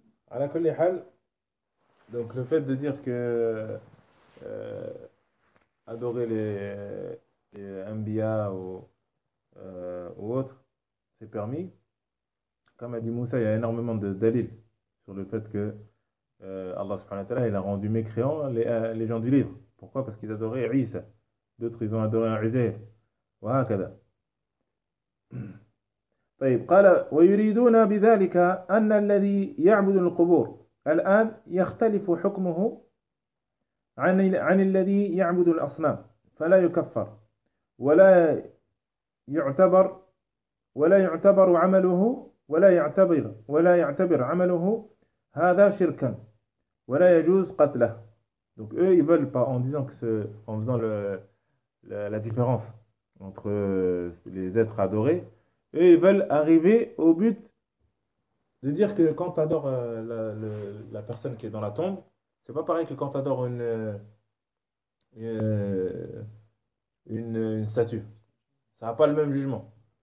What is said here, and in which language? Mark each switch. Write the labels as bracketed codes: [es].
[fr] À la colle hal, donc le fait de dire que adorer les Anbiya ou autres, c'est permis. Comme a dit Moussa, il y a énormément de dalil sur le fait que Allah subhanahu wa ta'ala, il a rendu mécréants les gens du livre. Pourquoi? Parce qu'ils adoraient Isa. D'autres, ils ont adoré Uzair. [ar] Wa hakada. طيب قال ويريدون بذلك أن الذي يعبد القبور الآن يختلف حكمه عن الذي يعبد الأصنام فلا يكفر ولا يعتبر عمله هذا شركا ولا يجوز قتله. [fr] Donc eux ils veulent pas en disant que en faisant la différence entre les êtres adorés. Et ils veulent arriver au but de dire que quand tu adores la personne qui est dans la tombe, c'est pas pareil que quand tu adores une statue. Ça n'a pas le même jugement.